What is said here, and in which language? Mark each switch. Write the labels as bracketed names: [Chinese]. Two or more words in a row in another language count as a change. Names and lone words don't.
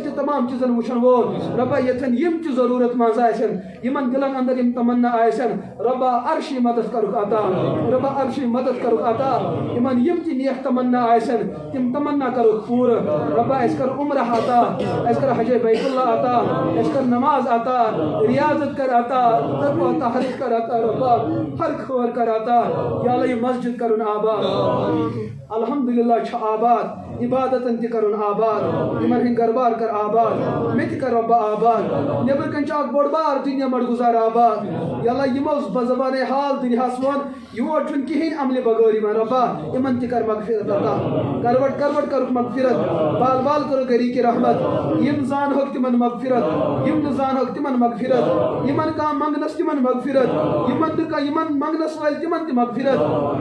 [Kashmiri] تہِ تمام چیٖزن وٕچھن وول رۄبا ییٚتٮ۪ن یِم تہِ ضروٗرت منٛز آسن یِمن دِلن انٛدر یِم تمنا آسن رۄبا عرشی مدد کرُکھ عطا رۄبا عرشی مدد کرُکھ عطا یِمن یِم تہِ نیک تمنا آسن تِم تمنا کرُکھ پوٗرٕ رۄبا اَسہِ کر عمرہ عطا اَسہِ کر حجے بیت اللہ عطا اَسہِ کر نماز عطا ریاضت کر عطا تقویٰ تحریک کر عطا رۄبا ہر خٲر کر عطا [Arabic] یا اللہ [Kashmiri] یہِ مسجد کرُن آباد الحمدللہ چھُ آباد عبادتن تہِ کرُن آباد یِمن ہٕنٛدۍ گربار کر آباد مےٚ تہِ کر رۄبا آباد نیٚبرٕ کَنۍ چھُ اکھ بوٚڑ بار دُنیا مڑ گُزار آباد [Arabic] یا اللہ [Kashmiri] یِمو بزبانے حال دُنیاہس ووٚن یور چھُنہٕ کِہیٖنۍ عملہِ بغٲر یِوان رۄبا یِمن تہِ کر مغفرت عطا کروٹ کرُکھ مغفرت بال بال کٔرٕکھ گَرِکی رحمت یِم زانہوکھ تِمن مغفرت یِم نہٕ زانہوکھ تِمن مغفرت یِمن کانٛہہ منٛگنس تِمن مغفرت یِمن منٛگنس وٲلۍ تِمن تہِ مغفرت